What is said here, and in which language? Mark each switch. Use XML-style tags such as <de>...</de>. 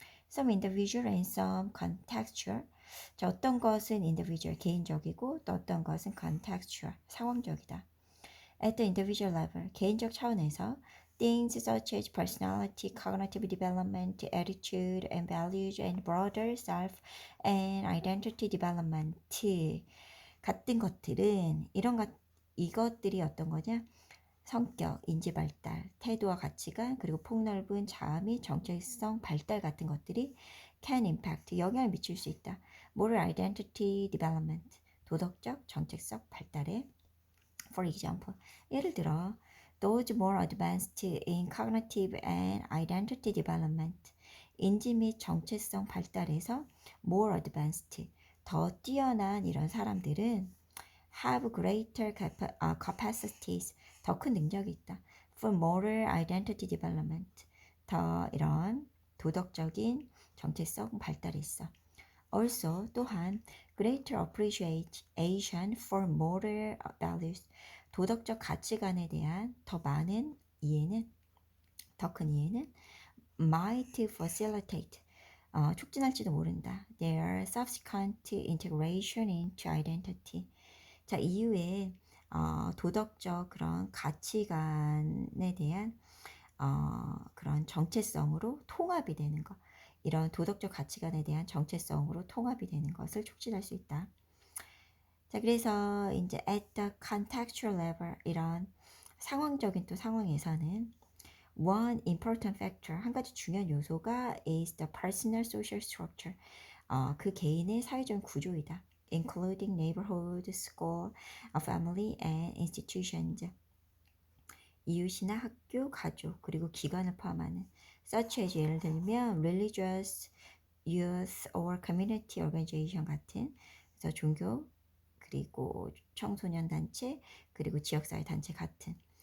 <en>Some individual and some contextual.</en> <ko>자, 어떤 것은 individual, 개인적이고 또 어떤 것은 contextual, 상황적이다.</ko> <en>At the individual level,</en> <ko>개인적 차원에서</ko> <en>things such as personality, cognitive development, attitude and values and broader self and identity development</en> <ko>같은 것들은 이것들이 어떤 거냐? 성격, 인지 발달, 태도와 가치관, 그리고 폭넓은 자아 및 정체성 발달 같은 것들이</ko> <en>can impact,</en> <ko>영향을 미칠 수 있다.</ko> <en>moral identity development,</en> <ko>도덕적 정체성 발달에.</ko> <en>For example,</en> <ko>예를 들어</ko> <en>those more advanced in cognitive and identity development.</en> <ko>인지 및 정체성 발달에서</ko> <en>more advanced,</en> <ko>더 뛰어난 이런 사람들은</ko> <en>have greater capacities,</en> <ko>더 큰 능력이 있다.</ko> <en>For moral identity development,</en> <ko>더 이런 도덕적인 정체성 발달이 있어.</ko> <en>Also,</en> <ko>또한</ko> <en>greater appreciation for moral values,</en> <ko>도덕적 가치관에 대한 더 많은 이해는, 더 큰 이해는</ko> <en>might facilitate,</en> <ko>촉진할지도 모른다.</ko> <en>Their subsequent integration into identity.</en> <ko>자, 이후에 도덕적 그런 가치관에 대한 그런 정체성으로 통합이 되는 것. 이런 도덕적 가치관에 대한 정체성으로 통합이 되는 것을 촉진할 수 있다. 자, 그래서 이제</ko> <en>at the contextual level,</en> <ko>이런 상황적인 또 상황에서는</ko> <en>one important factor,</en> <ko>한 가지 중요한 요소가</ko> <en>is the personal social structure,</en> <ko>그 개인의 사회적 구조이다.</ko> <en>including neighborhood, school, family and institutions.</en> <ko>이웃이나 학교, 가족, 그리고 기관을 포함하는</ko> <en>such as,</en> <ko>예를 들면</ko> <en>religious, youth or community organization</en> <ko>같은, 그래서 종교, 그리고 청소년 단체, 그리고 지역사회 단체 같은.</ko>